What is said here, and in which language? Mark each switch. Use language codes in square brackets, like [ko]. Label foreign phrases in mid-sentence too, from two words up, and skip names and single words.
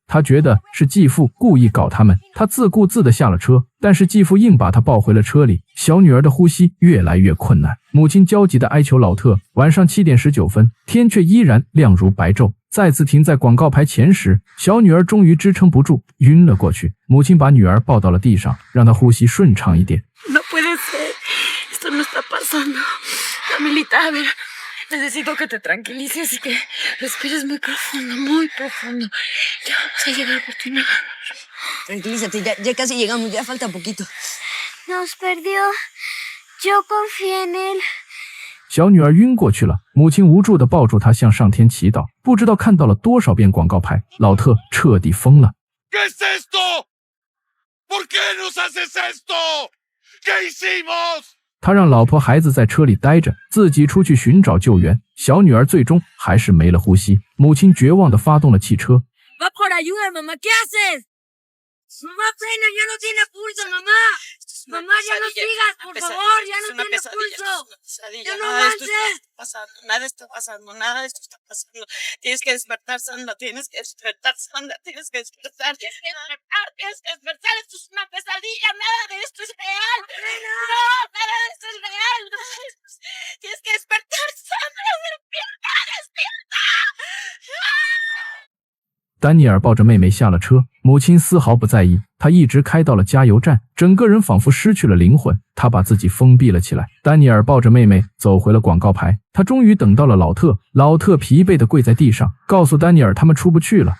[zh] 他觉得是继父故意搞他们，他自顾自地下了车，但是继父硬把他抱回了车里。小女儿的呼吸越来越困难，母亲焦急地哀求老特。晚上7点19分，天却依然亮如白昼。再次停在广告牌前时，小女儿终于支撑不住，晕了过去。母亲把女儿抱到了地上，让她呼吸顺畅一点。 [es] No puede ser. Esto no está pasando. Amelita, a ver. Necesito que te tranquilices y que respires muy profundo, muy profundo. Ya vamos a llegar por tu nada. Tranquilízate, ya casi llegamos, ya falta poquito. Nos perdió. Yo confié en él. [zh] 小女儿晕过去了，母亲无助地抱住她，向上天祈祷。不知道看到了多少遍广告牌，老特彻底疯了。 [es] ¿Qué es esto? ¿Por qué nos haces esto? ¿Qué hicimos? [zh] 他让老婆孩子在车里待着，自己出去寻找救援。小女儿最终还是没了呼吸，母亲绝望地发动了汽车。 [es] Va por ayuda, mamá. ¿Qué haces? Mamá, frena, ya no tiene pulso, mamá. Mamá, ya no sigas, por favor, ya no tiene pulso. Ya no avances. Nada está pasando, nada de esto está pasando. Tienes que despertar, Sandra, tienes que despertar, Sandra, tienes que despertar. Tienes que despertar, tienes que despertar. Esto es una pesadilla, nada de esto es real. No, nada de esto es real. Tienes que despertar, Sandra, despierta, despierta. [zh] 丹尼尔抱着妹妹下了车，母亲丝毫不在意，她一直开到了加油站，整个人仿佛失去了灵魂，她把自己封闭了起来。丹尼尔抱着妹妹走回了广告牌，他终于等到了老特。老特疲惫地跪在地上，告诉丹尼尔他们出不去了。